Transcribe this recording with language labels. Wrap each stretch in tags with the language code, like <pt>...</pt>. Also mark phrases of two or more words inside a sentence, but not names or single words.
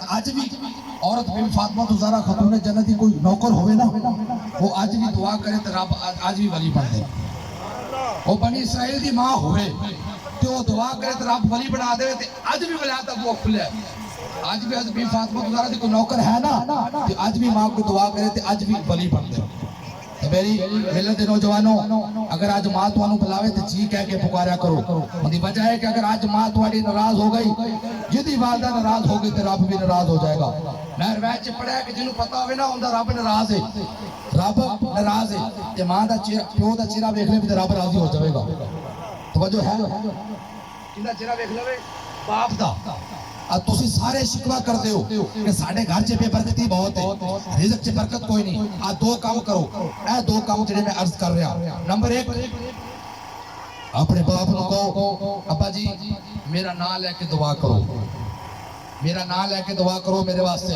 <ur>آج بھی عورت بی فاطمہ زہرا خاتون جنتی کوئی نوکر ہوئے نا وہ آج بھی دعا کرے تو رب آج بھی ولی بن دے وہ بنی اسرائیل دی ماں ہوئے تو وہ دعا کرے تو رب ولی بنا دے تو آج بھی ولایت ابو کھلا ہے آج بھی حضرت بی فاطمہ زہرا دی کوئی نوکر ہے نا تو آج بھی ماں کو دعا کرے تو آج بھی ولی بن دے میری ملت نوجوانوں اگر آج ماں تو بلاوے تو جی کہہ کے پکاریا کرو ان کی وجہ ہے کہ اگر آج ماں تھوڑی ناراض ہو گئی جدی والدہ ناراض ہوگی تو رب بھی ناراض ہو جائے گا.</ur> <pa>میں روایت چ پڑھیا کہ جنوں پتہ ہوے نا اوندا رب ناراض ہے, رب ناراض ہے تے ماں دا چہرہ پیو دا چہرہ ویکھ لے تے</pa> <ur>رب راضی ہو جائے گا.</ur> <pa>توجہ ہے کیندا چہرہ ویکھ لوے باپ دا. تسی سارے شکوا کرتے ہو کہ ساڈے گھر چ بے برکتی بہت ہے, رزق چ برکت کوئی نہیں. دو کام کرو, اے دو کام جڑے میں عرض کر رہا. نمبر 1, اپنے باپ نو کہو ابا جی</pa> <ur>میرا نام لے کے دعا کرو, میرا نام لے کے دعا کرو</ur> <pa>میرے واسطے.</pa>